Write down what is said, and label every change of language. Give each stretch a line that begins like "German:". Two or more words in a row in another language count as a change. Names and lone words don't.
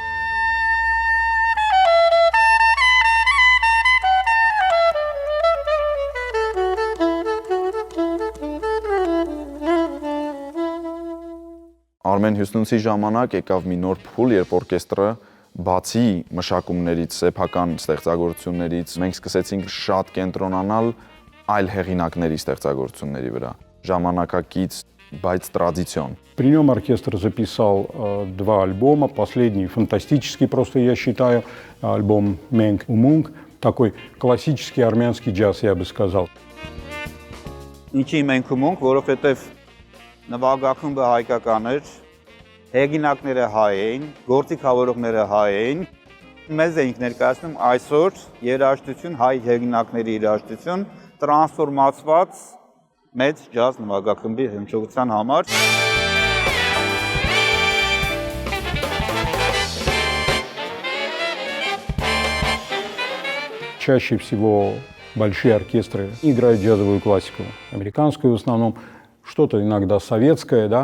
Armenian: Արմեն Հյուսնունցի ժամանակ եկավ մի նոր փուլ, երբ օրկեստրը բացի մշակումներից, սեփական ստեղծագործություններից, մենք սկսեցինք շատ կենտրոնանալ այլ հեղինակների ստեղծագործությունների վրա, ժամանակակից, բայց տրադիցիոն։
Russian: При нем оркестр записал 2 альбома, последний фантастический, просто я считаю, альбом «Менг Умунг», такой классический армянский джаз, я бы сказал.
Armenian: Ինչի մենք ումունք, որովհետև նվագախումբը հայկական էր, հեղինակները հայ էին, գործիքավորողները հայ էին, մեզ էինք ներկայացնում այսօր երաժշտություն, հայ հեղինակների երաժշտություն, տրանսֆորմացված մեծ ջազ նվագախմբի հնչողության համար։
Russian: Чаще всего большие оркестры играют джазовую классику, американскую в основном, что-то иногда советское, да.